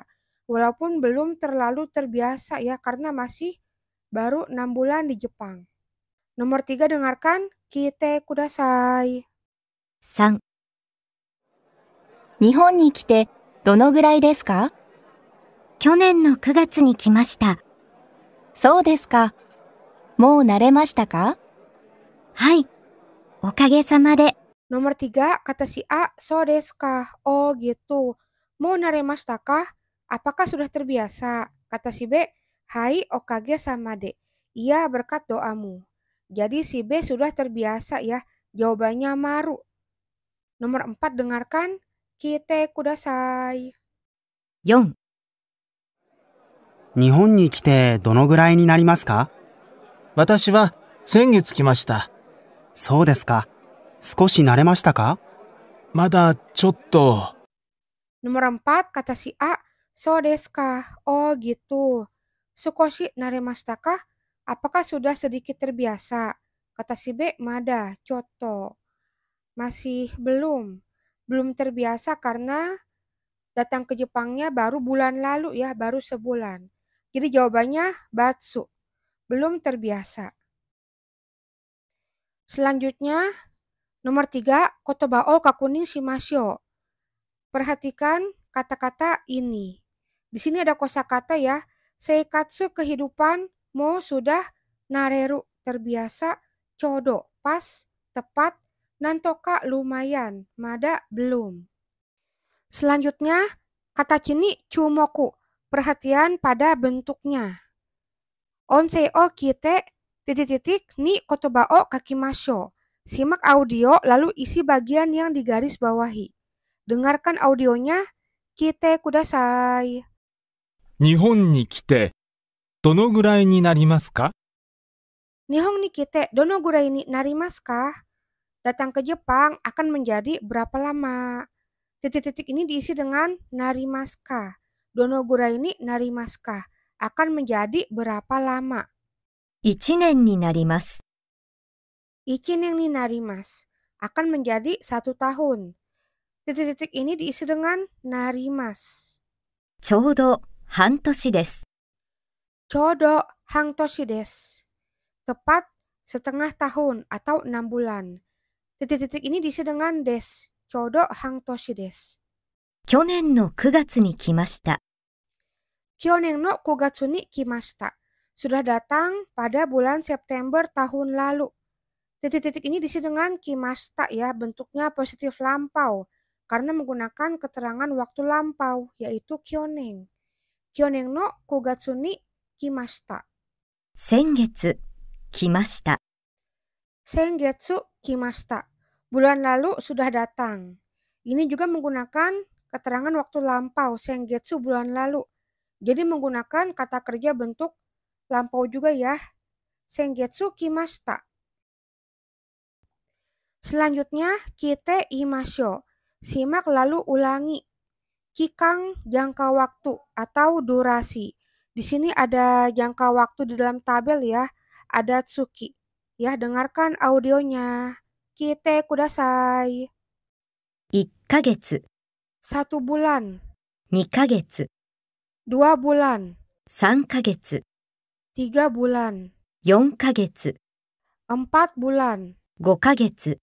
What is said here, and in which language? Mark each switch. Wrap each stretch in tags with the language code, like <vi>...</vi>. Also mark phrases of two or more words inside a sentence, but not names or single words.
<id>Walaupun belum terlalu terbiasa ya, karena masih baru 6 bulan di Jepang. Nomor 3, dengarkan,</id> <ja>聞いてください. 3、日本に来てどのぐらいですか？去年の9月に来ました。そうですか。もう慣れましたか？はい、おかげさまで。</ja> <id>Nomor 3, kata si A,</id> <ja>そうですか?</ja> <id>Oh gitu.</id> <ja>もう慣れましたか?</ja> <id>Apakah sudah terbiasa? Kata si B,</id> <ja>はい、おかげさまで.</ja> <id>Iya, berkat doamu. Jadi si B sudah terbiasa ya, jawabannya maru. Nomor 4, dengarkan,</id> <ja>聞いてください. 4、日本に来てどのぐらいになりますか？私は先月来ました。そうですか。少し慣れましたか？まだちょっと。</ja> <id>Nomor 4, kata si A,</id> <ja>そうですか?</ja> <id>Oh gitu.</id> <ja>少し慣れましたか?</ja> <id>Apakah sudah sedikit terbiasa? Kata si B,</id> <ja>まだ、ちょっと.</ja> <id>Masih belum. Belum terbiasa karena datang ke Jepangnya baru bulan lalu ya, baru sebulan. Jadi jawabannya batsu. Belum terbiasa. Selanjutnya, nomor 3,</id> <ja>言葉を確認しましょう.</ja> <id>Perhatikan kata-kata ini. Di sini ada kosakata ya. Seikatsu kehidupan, mo sudah, nareru terbiasa, chodo pas, tepat, nantoka lumayan, mada belum. Selanjutnya, kata kini chumoku. Perhatian pada bentuknya.</id> <ja>音声を聞いて titik-titik に言葉を書きましょう.</ja> <id>Simak audio lalu isi bagian yang digaris bawahi. Dengarkan audionya,</id> <ja>聞いてください. 日本に来てどのぐらいになりますか？日本に来てどのぐらいになりますか?</ja> <id>Datang ke Jepang akan menjadi berapa lama? Titik-titik ini diisi dengan</id> <ja>なりますか. どのぐらいになりますか.</ja> <id>Akan menjadi berapa lama?</id> <ja>1 年になります。 1年になります.</ja> <id>Akan menjadi 1 tahun. Titik-titik ini diisi dengan narimasu.</id> <ja>ちょうど半年です。ちょうど半年です.</ja> <id>Tepat setengah tahun atau 6 bulan. Titik-titik ini diisi dengan des.</id> <ja>ちょうど半年です. 去年の9月に来ました。去年の9月に来ました.</ja> <id>Sudah datang pada bulan September tahun lalu. Titik-titik ini diisi dengan kimashita ya, bentuknya positif lampau. Karena menggunakan keterangan waktu lampau, yaitu kyonen.</id> <ja>去年の9月に来ました. 先月、来ました。先月来ました.</ja> <id>Bulan lalu sudah datang. Ini juga menggunakan keterangan waktu lampau, sengetsu bulan lalu. Jadi menggunakan kata kerja bentuk lampau juga ya.</id> <ja>先月来ました.</ja> <id>Selanjutnya,</id> <ja>聞いてみましょう.</ja> <id>Simak lalu ulangi. Kikang jangka waktu atau durasi. Di sini ada jangka waktu di dalam tabel ya. Ada tsuki. Ya, dengarkan audionya.</id> <ja>聞いてください. 1ヶ月、</ja> <id>1 bulan,</id> <ja>2ヶ月、</ja> <id>2 bulan,</id> <ja>3ヶ月、</ja> <id>3 bulan,</id> <ja>4ヶ月、</ja> <id>4 bulan,</id> <ja>5ヶ月、</ja>